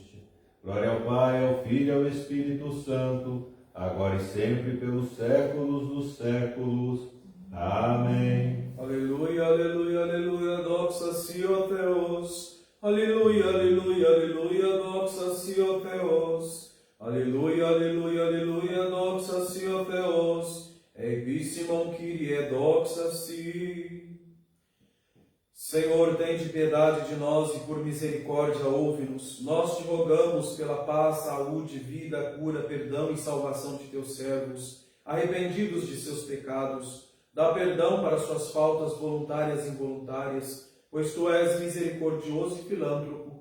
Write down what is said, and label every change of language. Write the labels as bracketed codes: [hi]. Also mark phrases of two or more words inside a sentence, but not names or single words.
[pt] Glória ao Pai, ao Filho e ao Espírito Santo, agora e sempre, pelos séculos dos séculos. Amém. Aleluia, aleluia, aleluia, [el] δόξα σοι Θεός. [pt] Aleluia, aleluia, aleluia, [el] δόξα σοι Θεός. [pt] Aleluia, aleluia, aleluia, [el] δόξα σοι Θεός. Eibissimum Kyrie, doxa si. [pt] Senhor, tende piedade de nós e por misericórdia ouve-nos. Nós te rogamos pela paz, saúde, vida, cura, perdão e salvação de Teus servos, arrependidos de seus pecados. Dá perdão para suas faltas voluntárias e involuntárias, pois Tu és misericordioso e filântropo.